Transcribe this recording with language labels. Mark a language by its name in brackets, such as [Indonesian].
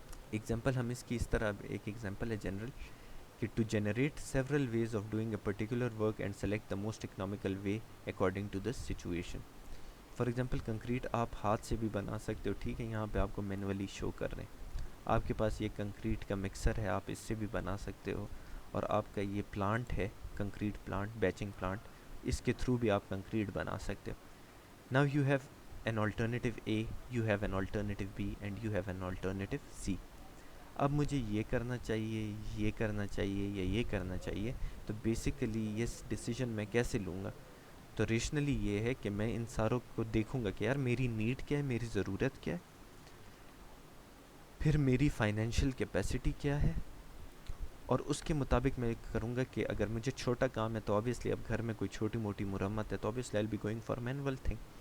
[English] example [Urdu] ہم اس کی اس طرح، ایک ایگزامپل ہے جنرل کہ [English] To generate several ways of doing a particular work and select the most economical way according to the situation. [Urdu] For example concrete آپ ہاتھ سے بھی بنا سکتے ہو، ٹھیک ہے. یہاں پہ آپ کو مینولی شو کر رہے ہیں، آپ کے پاس یہ کنکریٹ کا مکسر ہے، آپ اس سے بھی بنا سکتے ہو. اور آپ کا یہ پلانٹ ہے کنکریٹ پلانٹ، بیچنگ پلانٹ، اس کے تھرو بھی آپ کنکریٹ بنا سکتے ہو. [English] Now you have an alternative A, you have an alternative B and you have an alternative C. [Urdu] اب مجھے یہ کرنا چاہیے، یہ کرنا چاہیے یا یہ کرنا چاہیے. تو بیسیکلی یہ ڈیسیجن میں کیسے لوں گا؟ تو ریشنلی یہ ہے کہ میں ان ساروں کو دیکھوں گا کہ یار میری نیڈ کیا ہے، میری ضرورت کیا ہے، پھر میری فائنینشیل کیپیسٹی کیا ہے، اور اس کے مطابق میں کروں گا کہ اگر مجھے چھوٹا کام ہے تو آبویسلی اب گھر میں کوئی چھوٹی موٹی مرمت ہے تو obviously [English] I will be going for manual thing.